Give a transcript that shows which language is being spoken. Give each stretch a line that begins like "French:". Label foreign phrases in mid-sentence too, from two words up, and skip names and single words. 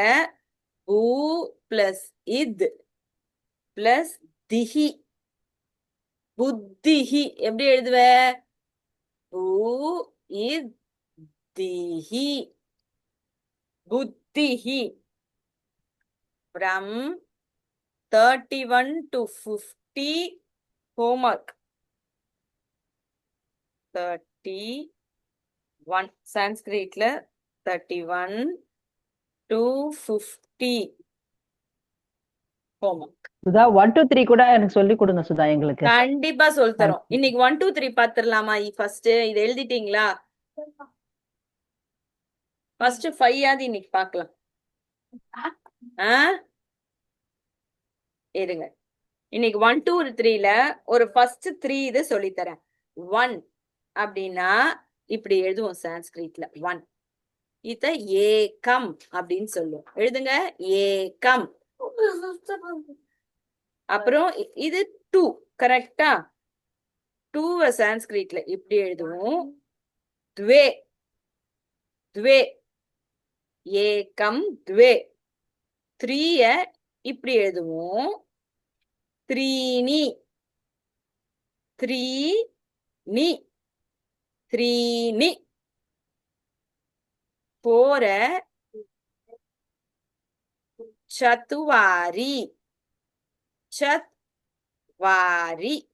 Tamil: பூ பிளஸ் இத் பிளஸ் திஹி. புத்திஹி எப்படி எழுதுவ? பூ இத் திஹி புத்திஹி.
English: From 31 to 50 homework.
Tamil: 31 சான்ஸ்கிரிட்ல
English: 31 to 50 homework.
Tamil: சுதா 1 2 3 கூட எனக்கு சொல்லி கொடுங்க சுதா எங்களுக்கு. கண்டிப்பா சொல்லி தரோம். தேங்க்யூ. இன்னைக்கு 1 2 3 பாத்துடலாமா? ஃபர்ஸ்ட் இதை எழுதிட்டீங்களா? ஃபர்ஸ்ட் 5 ஆவது இன்னைக்கு பார்க்கலாம். ஆ இருங்க. இன்னைக்கு 1 2 3ல ஒரு ஃபர்ஸ்ட் 3 இது சொல்லி தரேன். 1 அப்படின்னா இப்படி எழுதுவோம் சான்ஸ்கிரிட்ல 1. இத ஏகம் அப்படின்னு சொல்லுவோம். எழுதுங்க ஏகம். அப்புறம் இது 2 கரெக்டா? 2 சான்ஸ்கிரிட்ல இப்படி எழுதுவோம்
Sanskrit: द्वे द्वे एकम् द्वे.
Tamil: 3 இப்படி எழுதுவோம்
Sanskrit: त्रीणि त्रीणि त्रीणि.
Tamil: 4
Sanskrit: चत्वारि चत्वारि.